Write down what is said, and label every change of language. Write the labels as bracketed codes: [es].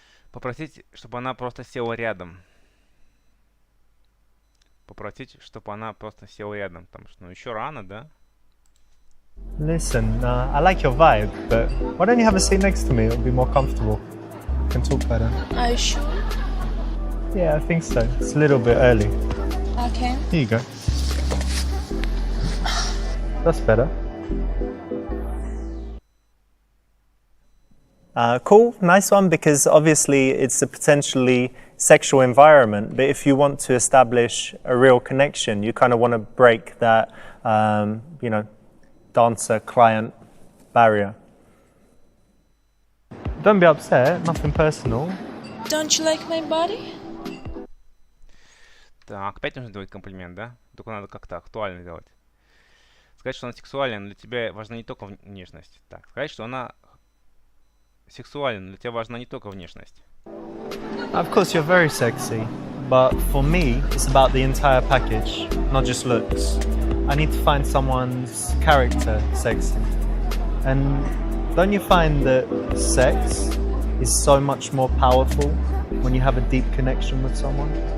[ru] Попросить, чтобы она просто села рядом. Попросить, чтобы она просто села рядом, потому что, ну, еще рано, да? [en] Listen, I like your vibe, but why don't you have a seat next to me? It'll be more comfortable. We can talk better. Are you sure? Yeah, I think so. It's a little bit early. Okay. Here you go. That's better. Cool, nice one, because obviously it's a potentially sexual environment, but if you want to establish a real connection, you kind of want to break that, you know, dancer-client barrier. Don't be upset, nothing personal. Don't you like my body? [ru] Так, опять нужно делать комплимент, да? Только надо как-то актуально делать. Сказать, что она сексуальна, но для тебя важна не только внешность. Так, сказать, что она сексуальна, но для тебя важна не только внешность. [en] Of course, you're very sexy, but for me, it's about the entire package, not just looks. I need to find someone's character sexy. And don't you find that sex is so much more powerful when you have a deep connection with someone?